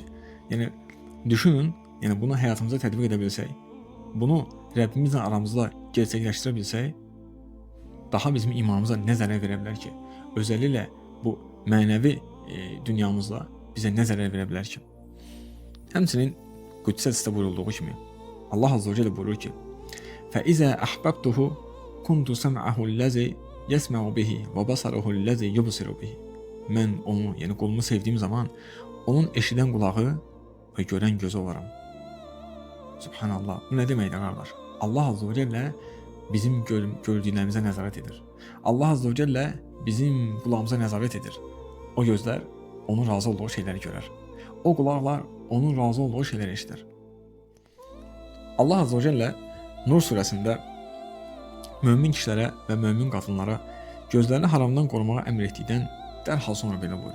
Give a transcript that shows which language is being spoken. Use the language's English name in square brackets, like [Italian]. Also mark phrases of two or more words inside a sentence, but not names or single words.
[Azerbaijani] Yəni, düşünün, bunu həyatımıza tətbiq edə bilsək, bunu Rəbbimizlə aramızda gerçəkləşdirə bilsək, daha bizim imanımıza nə zərər verə bilər ki? Özəlliklə bu mənəvi dünyamızda bizə nə zərər verə bilər ki? Həmçinin Qüdsə hədisdə buyurulduğu kimi [Arabic] الله عز وجل [Azerbaijani] buyurur ki: [Arabic] "فإذا أحببته كنت سمعه الذي يسمع به وبصره الذي يبصر به." [Azerbaijani] Mən onu, yəni qulumu sevdiyim zaman onun eşidən qulağı və görən gözü olaram. Subhanallah. Bu nə deməkdir qardaş? [Arabic] الله عز وجل [Azerbaijani] bizim gördüklərimizə nəzarət edir. [Arabic] الله عز وجل [Azerbaijani] bizim qulağımıza nəzarət edir. O gözlər onun razı olduğu şeyləri görər. O qulaqlar onun razı olduğu şeyləri eşidər. [Arabic] الله عز وجل [Azerbaijani] Nur surəsində mömin kişilərə və mömin qadınlara gözlərini haramdan qorumağa əmr etdikdən dərhal sonra belə buyurur.